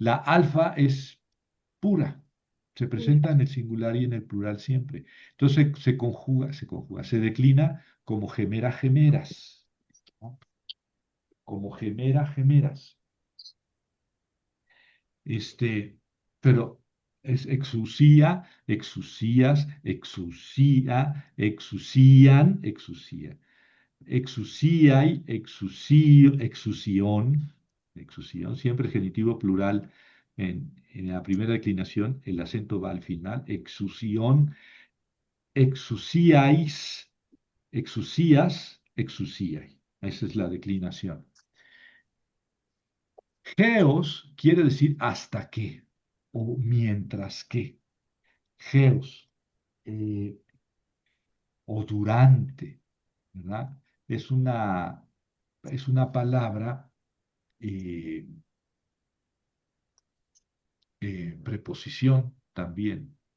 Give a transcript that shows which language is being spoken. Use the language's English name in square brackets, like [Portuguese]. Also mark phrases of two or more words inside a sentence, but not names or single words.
[Spanish] La alfa es pura, se presenta en el singular y en el plural siempre. Entonces se declina como [Greek] ἡμέρα ἡμέρας, [Spanish] ¿no? Como [Greek] ἡμέρα ἡμέρας. [Spanish] Este, pero es [Greek] ἐξουσία, ἐξουσίας, ἐξουσίᾳ, ἐξουσίαν, ἐξουσία, ἐξουσίαι, ἐξουσιῶ, ἐξουσιῶν, ἐξουσιῶν, [Spanish] siempre genitivo plural en la primera declinación, el acento va al final, [Greek] ἐξουσιῶν, ἐξουσίαις, ἐξουσίας, ἐξουσίαι. [Spanish] Esa es la declinación. Geos quiere decir hasta que o mientras que. Geos eh, o durante, ¿verdad? Es una, es una palabra eh, preposición también.